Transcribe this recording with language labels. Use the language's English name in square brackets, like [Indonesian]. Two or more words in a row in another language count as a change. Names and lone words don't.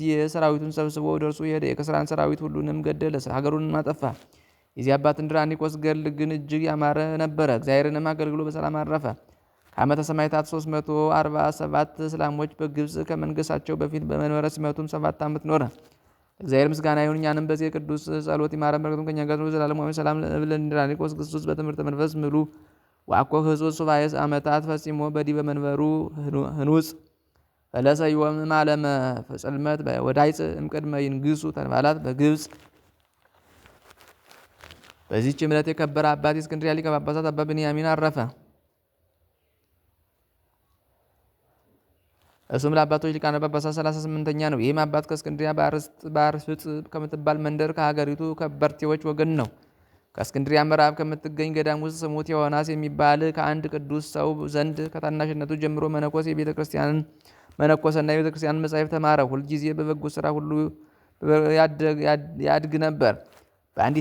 [Amharic] ሰራዊቱን ሰብስቦ ወደ እርሱ ሄደ። የክስራን ሰራዊት ሁሉንም ገደለ፣ ሀገሩንም አጠፋ። የዚህ አባት እንድራኒቆስ ገድል ግን እጅግ ያማረ ነበረ። እግዚአብሔርንም አገልግሎ በሰላም አረፈ። ከዓመተ ሰማዕታት 347 እስላሞች በግብፅ ከመንገሳቸው በፊት በመንበረ ሲመቱም 7 ዓመት ኖረ። እግዚአብሔር ምስጋና ይሁን፣ እኛንም በዚህ ቅዱስ ጸሎት ይማረን፣ በረከቱም ከእኛ ጋር ትኑር ለዘላለሙ አሜን። [Geez] ሰላም ለእንድራኒቆስ ክርስቶስ በትምህርተ መንፈስ ምሉ ወአኮ ህጹጽ ሱባዔ ዓመታት ፈጺሞ በዲበ መንበሩ ህኑጽ ፈለሰ ዮም ማለመ ጽልመት ወዳይጽ እምቅድመ ይንግሱ ተንባላት በግብፅ። [Amharic] በዚህች እምነት የከበረ አባት የእስክንድርያ ሊቀ ጳጳሳት አባ ብንያሚን አረፈ። እሱም ለአባቶች ሊቃነ ጳጳሳት 38ኛ ነው። ይህም አባት ከእስክንድርያ በአርስጥ ከምትባል መንደር ከሀገሪቱ ከበርቴዎች ወገን ነው። ከእስክንድርያ ምዕራብ ከምትገኝ ገዳም ውስጥ ስሙ ቴዎናስ የሚባል ከአንድ ቅዱስ ሰው ዘንድ ከታናሽነቱ ጀምሮ መነኮሰና የቤተ ክርስቲያንን መጻሕፍት ተማረ። ሁልጊዜ በበጎ ስራ ሁሉ ያድግ ነበር። በአንዲት